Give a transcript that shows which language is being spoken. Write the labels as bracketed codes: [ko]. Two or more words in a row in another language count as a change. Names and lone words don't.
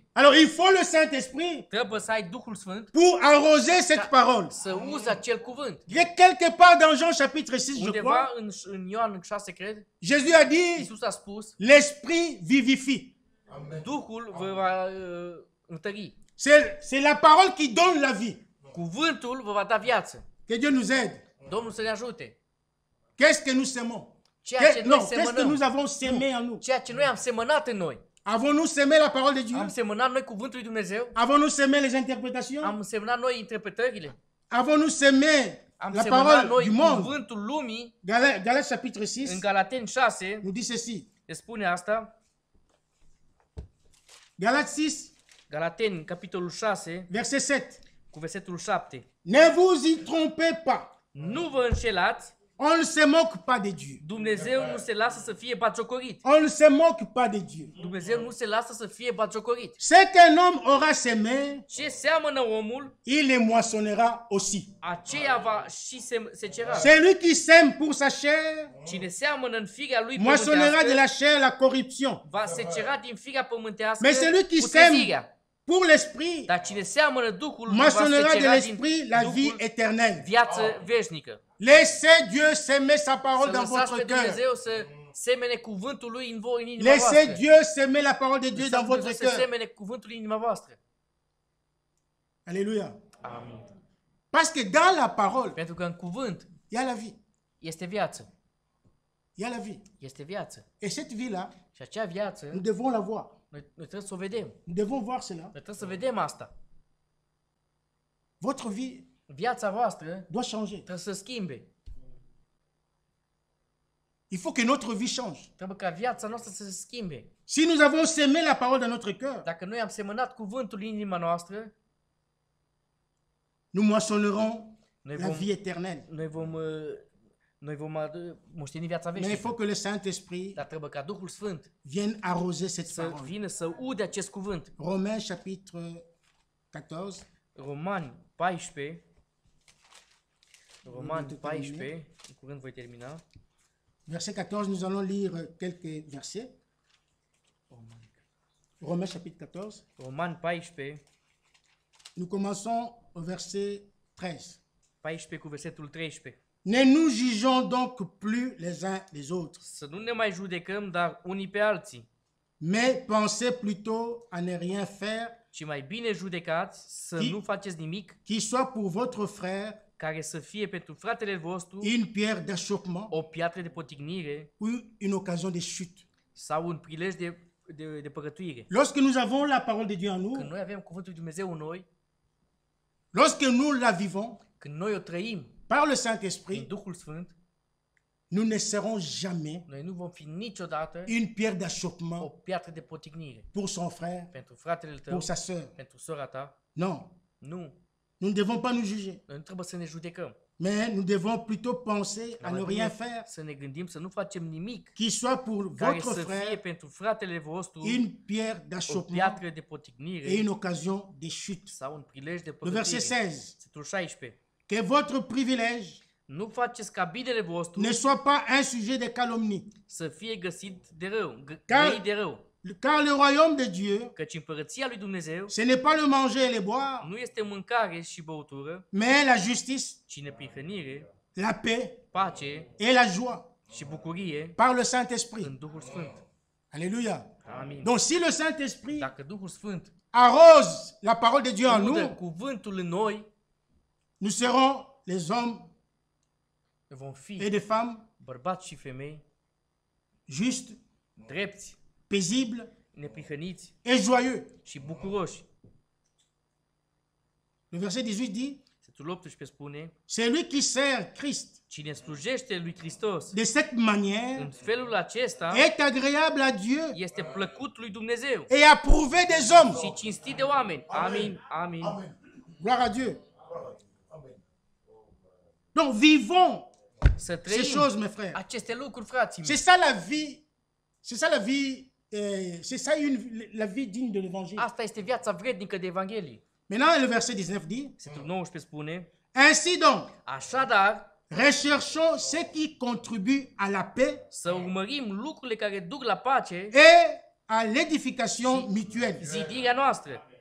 [fr] Alors il faut le Saint-Esprit [ro] Trebuie să ai Duhul Sfânt [fr] pour arroser cette parole. [ro] să uzi acel cuvânt. [fr] Quelque part dans Jean chapitre 6, je [ro] Undeva [fr] crois, [ro] în Ioan 6, cred, [fr] Jésus a dit, [ro] Iisus a spus, [fr] l'Esprit vivifie. [ro] Duhul vă va întări. [fr] C'est la parole qui donne la vie. [ro] Cuvântul vă va da viață. [fr] Que Dieu nous aide. [ro] Domnul să ne ajute. [fr] Qu'est-ce que nous semons? [ro] Ceea ce noi [fr] Non, qu'est-ce que nous [ro] semănăm, [fr] avons semé en nous? [ro] ceea ce noi am semănat în noi. [fr] Avons-nous semé la parole de Dieu? [ro] Am semănat noi cuvântul lui Dumnezeu? [fr] Avons-nous semé les interprétations? [ro] Am semănat noi interpretările? [fr] Avons-nous semé [ro] Am [fr] la [ro] semănat [fr] parole [ro] noi [fr] du monde? [ro] cuvântul lumii? [fr] Galates chapitre 6 [ro] În Galateni 6 [fr] nous dit ceci. [ro] se spune asta. [fr] Galates 6, [ro] Galateni, capitolul 6, [fr] verset 7. [ro] cu versetul 7. [fr] Ne vous y trompez pas. [ro] Nu vă înșelați, [fr] On ne se moque pas de Dieu. [ro] Dumnezeu nu se lasă să fie batjocorit. [fr] On ne se moque pas de Dieu. [ro] Dumnezeu nu se lasă să fie batjocorit. [fr] Ce qu'un homme aura semé, [ro] Ce seamănă omul, [fr] il les moissonnera aussi. [ro] aceea va și secera. [fr] Celui qui sème pour sa chair, [ro] Cine seamănă în firea lui [fr] moissonnera de la [ro] pământească, [fr] chair la corruption. [ro] va secera din firea pământească [fr] Mais celui qui [ro] putezirea. [fr] sème pour l'esprit, [ro] Dar cine seamănă Duhul va [fr] moissonnera de [ro] secera [fr] l'esprit la vie [ro] Duhul [fr] éternelle. [ro] viață veșnică. [fr] Laissez Dieu s'aimer sa [ro] Să [fr] parole dans [ro] lăsați [fr] votre [ro] pe [fr] cœur. [ro] Dumnezeu să semene cuvântul lui în inima [fr] Laissez [ro] voastră. [fr] Dieu s'aimer la parole de Dieu [ro] Lăsați [fr] dans votre [ro] Dumnezeu să [fr] cœur. [ro] semene cuvântul în inima voastră. [fr] Alléluia. [ro] Amin. [fr] Parce que dans la parole, [ro] Pentru că în cuvânt [fr] il y a la vie. [ro] este viață. [fr] Il y a la vie. [ro] Este viață. [fr] Et cette vie-là, [ro] Și acea viață, [fr] nous devons la voir. [ro] noi trebuie să o vedem. [fr] Nous devons voir cela. [ro] Noi trebuie să vedem asta. [fr] Votre vie [ro] Viața voastră [fr] doit changer. [ro] trebuie să schimbe. [fr] Il faut que notre vie change. [ro] Trebuie ca viața noastră să se schimbe. [fr] Si nous avons semé la parole dans notre cœur, [ro] Dacă noi am semănat cuvântul în inima noastră, [fr] nous moissonnerons [ro] noi [fr] la [ro] vom, [fr] vie éternelle. [ro] noi vom moșteni viața [fr] Mais il [ro] veșnică. [fr] faut que le Saint-Esprit [ro] Dar trebuie ca Duhul Sfânt [fr] vienne arroser cette [ro] să [fr] parole. [ro] vină să ude acest cuvânt. [fr] Romains chapitre 14, [ro] Romani 14. Romani 14. În curând voi termina. [fr] Verset 14, nous allons lire quelques versets. Romains chapitre 14. [ro] Roman 14, [fr] Nous commençons au verset 13. [ro] 14 cu versetul 13. [fr] Ne nous jugeons donc plus les uns les autres, [ro] Să nu ne mai judecăm, dar unii pe alții, [fr] mais pensez plutôt à ne rien faire [ro] ci mai bine judecați, să Chi- nu faceți nimic, [fr] qui soit pour votre frère [ro] care să fie pentru fratele vostru [fr] une pierre d'achoppement [ro] o piatră de potignire [fr] ou une occasion de chute. [ro] sau un prilej de păcătuire. [fr] Lorsque nous avons la parole de Dieu en [ro] Când [fr] nous, [ro] noi avem cuvântul lui Dumnezeu în noi, [fr] lorsque nous la vivons [ro] când noi o trăim [fr] par le [ro] prin [fr] Saint-Esprit, [ro] Duhul Sfânt, [fr] nous ne serons jamais [ro] noi nu vom fi niciodată [fr] une pierre [ro] o [fr] d'achoppement [ro] piatră de potignire [fr] pour son frère, [ro] pentru fratele tău, [fr] pour sa sœur. [ro] pentru sora ta. [fr] Non, [ro] Nu, [fr] nous ne devons pas nous juger, [ro] noi nu trebuie să ne judecăm. [fr] mais nous devons plutôt penser à [ro] Dar [fr] ne [ro] mai [fr] rien [ro] bine [fr] faire [ro] să ne gândim să nu facem nimic [fr] qui soit pour [ro] care [fr] votre [ro] să fie [fr] frère [ro] pentru fratele vostru [fr] une pierre [ro] o [fr] d'achoppement [ro] piatră de [fr] et [ro] potignire [fr] une occasion de chute. [ro] sau un prilej de [fr] Le verset [ro] păcătuire. [fr] 16. [ro] Versetul 16. [fr] Que votre privilège [ro] Nu faceți ca binele vostru [fr] ne soit pas un sujet de calomnie, [ro] să fie găsit de rău, [fr] Car- [ro] grăit de rău. [fr] car le royaume de Dieu, [ro] Căci împărăția lui Dumnezeu [fr] ce n'est pas le manger et le boire, [ro] nu este mâncare și băutură, [fr] mais la justice, [ro] ci neprihănire, [fr] la paix [ro] pace [fr] et la joie [ro] și bucurie [fr] par le Saint-Esprit. [ro] în Duhul Sfânt. [fr] Alléluia. [ro] Amin. [fr] Donc si le Saint-Esprit [ro] Dacă Duhul Sfânt [fr] arrose la parole de Dieu en [ro] udă [fr] nous, [ro] cuvântul în noi, [fr] nous serons les hommes [ro] vom fi [fr] et des femmes [ro] bărbați și femei, [fr] justes, [ro] drepți, [fr] paisibles [ro] neprihăniți [fr] et joyeux. [ro] și bucuroși. [fr] Le verset 18 dit, [ro] Versetul 18 spune, [fr] celui qui sert Christ [ro] cine slujește lui Hristos [fr] de cette manière [ro] în felul acesta [fr] est agréable à Dieu [ro] este plăcut lui Dumnezeu [fr] et approuvé des hommes. [ro] și cinstit de oameni. Amin, amin. [fr] Gloire à Dieu. Donc vivons [ro] Să [fr] ces [ro] trăim [fr] choses, mes frères. [ro] aceste lucruri, frații [fr] C'est [ro] mei. [fr] ça la vie. C'est ça la vie. C'est ça la vie digne de l'évangile. [ro] Asta este viața vrednică de Evanghelie. [fr] Maintenant, le verset 19 dit, [ro] Versetul 19 spune, [fr] ainsi donc, [ro] așadar, [fr] recherchons ce qui contribue à la paix [ro] să urmărim lucrurile care duc la pace, [fr] et à l'édification mutuelle. [ro] zidirea noastră.